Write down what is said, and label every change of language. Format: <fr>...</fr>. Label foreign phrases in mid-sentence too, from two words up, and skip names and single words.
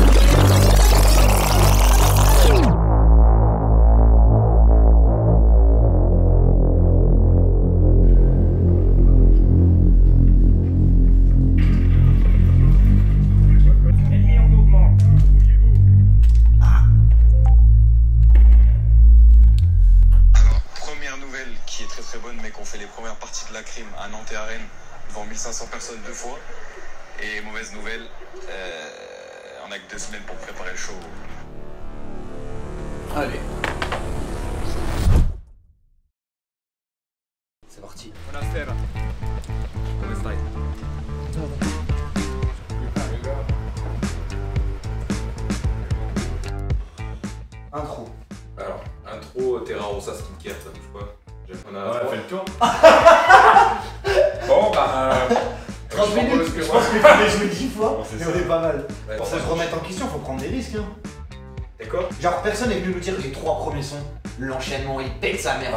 <fr>Qui est très bonne, mais qu'on fait les premières parties de la crime à Nantes et à Rennes devant 1500 personnes 2 fois. Et mauvaise nouvelle, on a que 2 semaines pour préparer le show. Allez. C'est parti.</fr> <it>Buonasera. Come stai?</it> <fr>Intro. Alors, intro Terra Rossa Skincare, ça bouge pas. On a fait le tour. Bon, bah. 30 minutes, je pense qu'il faut les jouer 10 fois, Bon, mais on est pas mal. Ouais, Faut ça se remettre en question, faut prendre des risques. Hein. D'accord. Genre, personne n'est venu nous dire les 3 premiers sons. L'enchaînement, il pète sa mère.</fr>